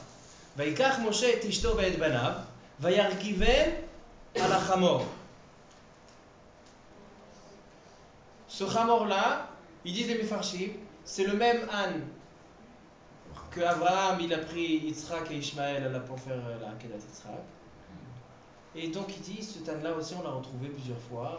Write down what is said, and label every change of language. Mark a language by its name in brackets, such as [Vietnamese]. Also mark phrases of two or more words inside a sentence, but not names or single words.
[Hebrew] ויקח משה את אשתו ואת בניו וירכבם על חמור. [French] Ce chamor-là, ils disent les Mefarshim, c'est le même âne que Abraham il a pris Yitzhak et Ishmaël pour faire la Akedat Yitzhak. Et donc il dit, ce âne-là aussi on l'a retrouvé plusieurs fois.